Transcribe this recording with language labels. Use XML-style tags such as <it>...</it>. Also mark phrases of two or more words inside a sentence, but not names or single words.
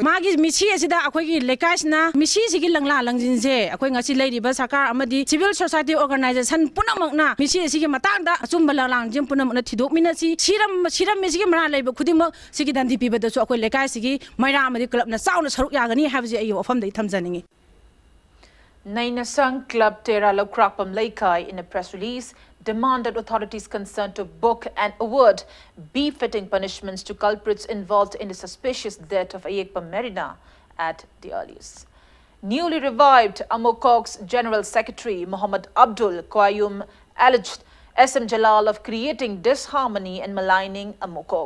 <mni>magi misi asida akhoi lekaisna misi sigi langla langjin je akhoi ngasi leiriba sarkar amadi</mni> <en>civil society organization</en> <mni>punamakna misi sigi matangda achumba langjing punamakna thidokmina si siram misi gi mara leiba khudima sigi dandi pibada su akhoi lekai sigi maira amadi club na sauna saruk yagani habaji ayo ofam dai thamjaningi.</mni> <en>Nainasang Club Tera Lokrakpam Laikai, in a press release, demanded authorities concerned to book and award befitting punishments to culprits involved in the suspicious death of Ayekpam Merina at the earliest. Newly revived Amokok's General Secretary Muhammad Abdul Qayyum alleged SM Jalal of creating disharmony and maligning Amokok.</en>